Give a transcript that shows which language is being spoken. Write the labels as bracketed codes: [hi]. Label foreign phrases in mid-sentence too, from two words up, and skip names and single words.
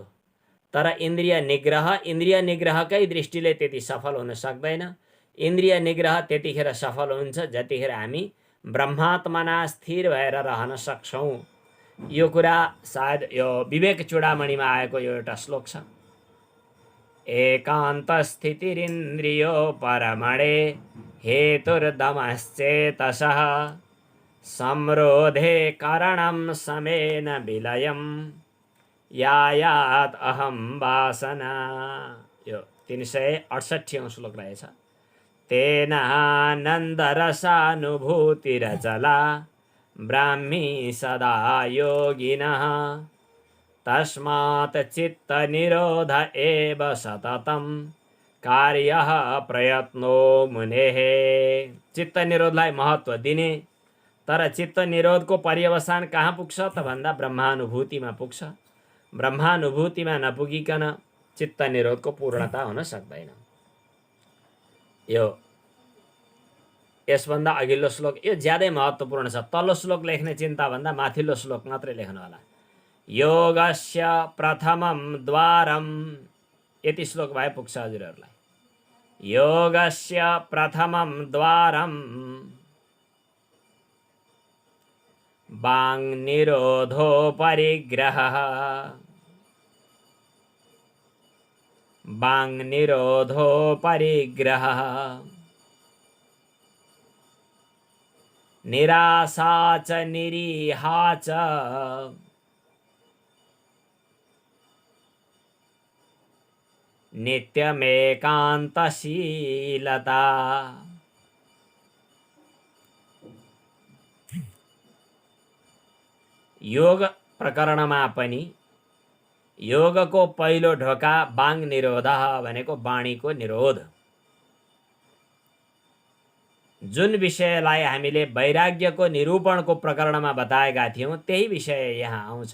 [ne] तर इन्द्रिय निग्रहकै दृष्टिले त्यति सफल हुन सक्दैन। इन्द्रिय निग्रह त्यतिखेर सफल हुन्छ जतिखेर हामी ब्रह्मात्मना स्थिर भएर रहन सक्छौँ। यो कुरा सायद यो विवेक चूडामणिमा आएको यो एउटा श्लोक छ। [sa] एकान्त स्थितिरिन्द्रियो परमणे हेतुर्दमश्चेतसः संरोधे कारणं समेन विलयम् यायात् अहं वासना। [ne] यो 368औं श्लोक रहेछ। [sa] तेनानन्दरसानुभूतिरचला ब्राह्मी सदा योगिनः तस्मात् चित्तनिरोध एव सततं कार्यः प्रयत्नो मुनेः। [ne] चित्त निरोधलाई महत्त्व दिने, तर चित्त निरोधको पर्यवसान कहाँ पुग्छ त भन्दा ब्रह्मानुभूतिमा पुग्छ। ब्रह्मानुभूतिमा नपुगिकन चित्त निरोधको पूर्णता हुन सक्दैन। यो यसभन्दा अघिल्लो श्लोक यो ज्यादै महत्त्वपूर्ण छ। तल्लो श्लोक लेख्ने चिन्ता भन्दा माथिल्लो श्लोक मात्रै लेख्नु होला। [sa] योगस्य प्रथमं द्वारम, [ne] यति श्लोक भए पुग्छ हजुरहरूलाई। [sa] योगस्य प्रथमं द्वारम वाङ् निरोधो परिग्रहः, वाङ् निरोधो परिग्रहः निराशा च निरीहा च नित्यमेकान्तशीलता। [ne] योग प्रकरणमा पनि योगको पहिलो ढोका [sa] वाङ् निरोधः [ne] भनेको वाणीको निरोध। जुन विषयलाई हामीले वैराग्यको निरूपणको प्रकरणमा बताएका थियौँ त्यही विषय यहाँ आउँछ।